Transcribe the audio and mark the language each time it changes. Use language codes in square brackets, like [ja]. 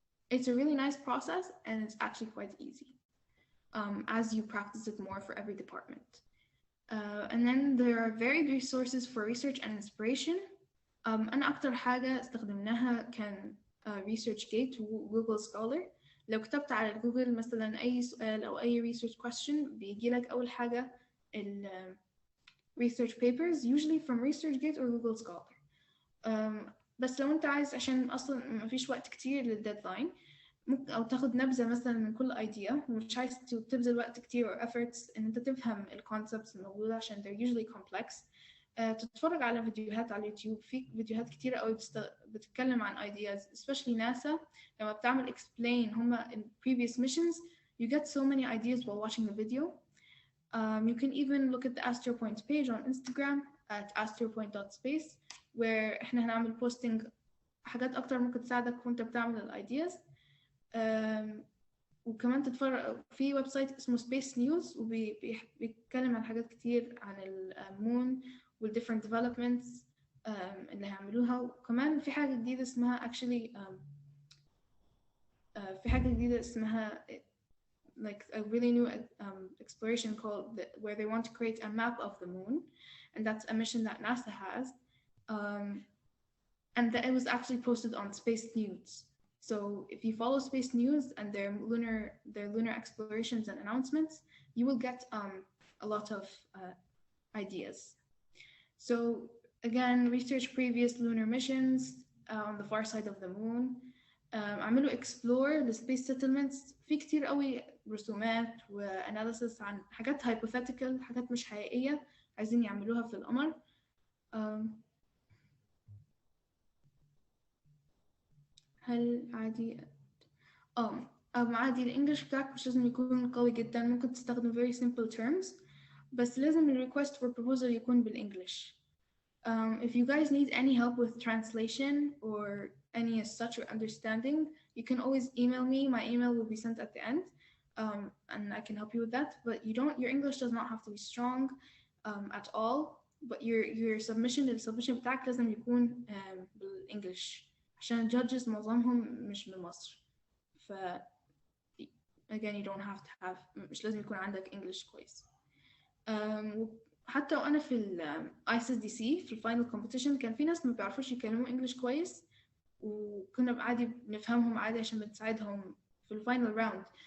[en] It's a really nice process and it's actually quite easy as you practice it more for every department. And then there are varied resources for research and inspiration. [ar] أنا أكتر حاجة استخدمناها كان ResearchGate وجوجل سكولر. لو كتبت على جوجل مثلا أي سؤال أو أي [en] research question [ar] بيجي لك أول حاجة ال [en] research papers usually from ResearchGate or Google Scholar. [ar] بس لو أنت عايز عشان أصلا ما فيش وقت كتير للديدلاين ممكن أو تاخد نبذة مثلا من كل idea ومش عايز تبذل وقت كتير [en] or efforts [ar] إن أنت تفهم ال concepts الموجودة عشان [en] they're usually complex. [ar] تتفرج على فيديوهات على اليوتيوب، في فيديوهات كتيرة قوي بتتكلم عن ideas especially NASA لما بتعمل explain هما [en] in previous missions you get so many ideas while watching the video. You can even look at the AstroPoint page on Instagram at astropoint.space where [ar] احنا هنعمل [en] posting [ar] حاجات أكتر ممكن تساعدك وانت بتعمل ال [en] ideas. [ar] وكمان تتفرج في ويب سايت اسمه Space News وبيتكلم عن حاجات كتير عن المون والdifferent developments اللي هيعملوها. وكمان في حاجة جديدة اسمها [en] actually في حاجة جديدة اسمها like a really new exploration called where they want to create a map of the moon, and that's a mission that NASA has, and that it was actually posted on Space News. So if you follow Space News and their lunar explorations and announcements, you will get a lot of ideas. So again, research previous lunar missions on the far side of the moon. [ar] عملوا [en] explore the space settlements. [ar] في كتير قوي رسومات وanalysis عن حاجات hypothetical، حاجات مش حقيقية عايزين يعملوها في القمر. هل عادي عادي الانجليش بتاعك مش لازم يكون قوي جدا، ممكن تستخدم [en] very simple terms [ar] بس لازم ال request for proposal يكون بالانجليش. [en] If you guys need any help with translation or any such or understanding, you can always email me. My email will be sent at the end, and I can help you with that. But your English does not have to be strong at all. But your submission [ar] بتاعك لازم يكون بالإنجليش عشان judges معظمهم مش من مصر. ف [en] again you don't have to have [ar] مش لازم يكون عندك English كويس. حتى وأنا في ال ISSDC في الفاينل كومبيتيشن كان في ناس ما بيعرفوش يكلموا انجلش كويس وكنا عادي بنفهمهم عادي عشان بنساعدهم في الفاينل راوند.